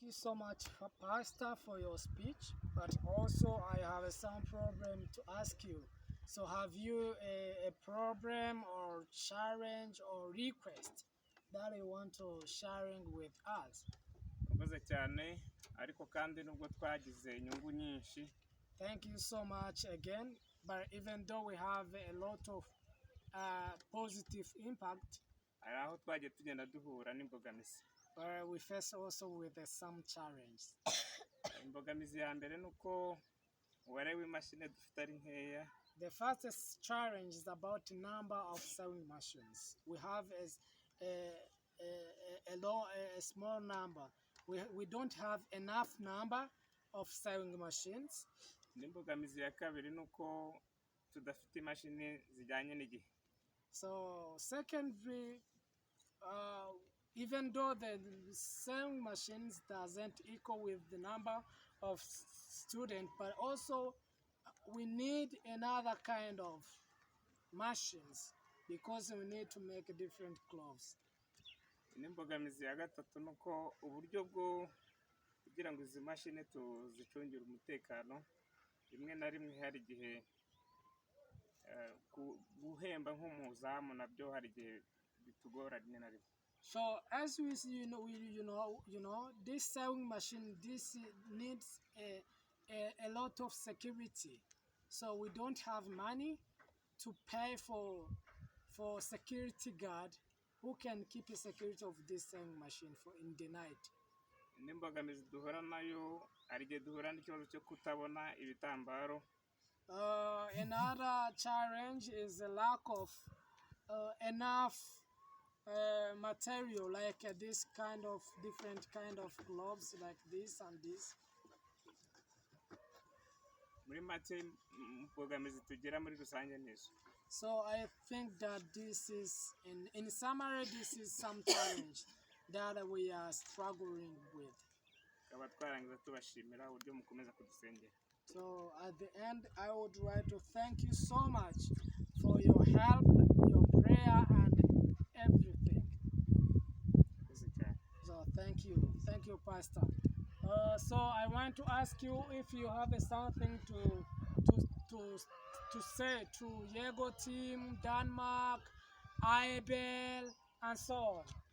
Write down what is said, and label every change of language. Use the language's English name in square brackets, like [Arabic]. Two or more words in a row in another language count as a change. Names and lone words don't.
[English] you so much, Pastor, for your speech. But also, I have some problem to ask you. So, have you a problem or challenge or request that you want to sharing with us? [Kinyarwanda] Murakoze cyane ariko kandi nubwo twagize inyungu nyinshi [English] Thank you so much again. But even though we have a lot of positive impact, [Kinyarwanda] hari aho twagiye tugenda duhura n'imbogamizi. [English] we face also with some challenge. [Kinyarwanda] Imbogamizi ya mbere ni uko umubare w'imashini dufite ari nkeya. [English] The first challenge is about the number of sewing machines. We have a small number. We don't have enough number of sewing machines. [Kinyarwanda] N'imbogamizi ya kabiri ni uko tudafite imashini zijyanye n'igihe. [English] So secondly, even though the sewing machines doesn't equal with the number of students, but also we need another kind of machines because we need to make different clothes. [Kinyarwanda] N'imbogamizi ya gatatu ni uko uburyo bwo kugira ngo izi mashini tuzicungire umutekano rimwe na rimwe hari igihe guhemba nk'umuzamu nabyo hari igihe bitugora rimwe na rimwe. [English] So as we see, this sewing machine needs a lot of security. So we don't have money to pay for security guard who can keep the security of this sewing machine in the night. [Kinyarwanda] N'imbogamizi duhura nayo hari igihe duhura n'ikibazo cyo kutabona ibitambaro. [English] Another challenge is the lack of enough material like this kind of different kind of gloves like this and this. [Kinyarwanda] Muri make imbogamizi tugira muri rusange nizo. [English] So I think that this is, in summary, this is some challenge that we are struggling with. [Kinyarwanda] Tukaba twarangiza tubashimira uburyo mukomeza kudusengera. [English] So at the end, I would like to thank you so much for your help, your prayer, and everything. So thank you, Pastor. So I want to ask you if you have something to say to Yego team, Denmark, Aibel, and so on.